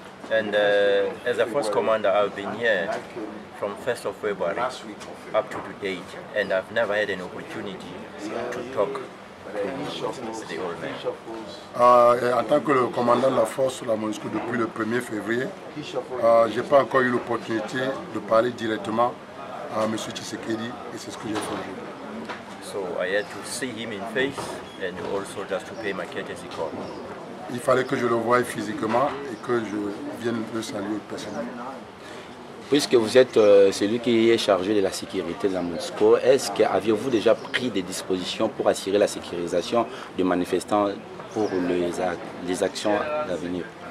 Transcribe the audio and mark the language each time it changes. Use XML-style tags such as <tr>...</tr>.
<en>And as a force commander, I've been here from 1st of February up to date, and I've never had an opportunity to talk to the old man.</en> <fr>En tant que le commandant de la force de la MONUSCO depuis le 1er février, je n'ai pas encore eu l'opportunité de parler directement à M. Tshisekedi et c'est ce que j'ai fait aujourd'hui.</fr> <en>So I had to see him in face and also just to pay my courtesy call.</en> <fr>Il fallait que je le voie physiquement et que je vienne le saluer personnellement. Puisque vous êtes celui qui est chargé de la sécurité de la MONUSCO, est-ce qu'aviez-vous déjà pris des dispositions pour assurer la sécurisation des manifestants pour les actions d'avenir?</fr>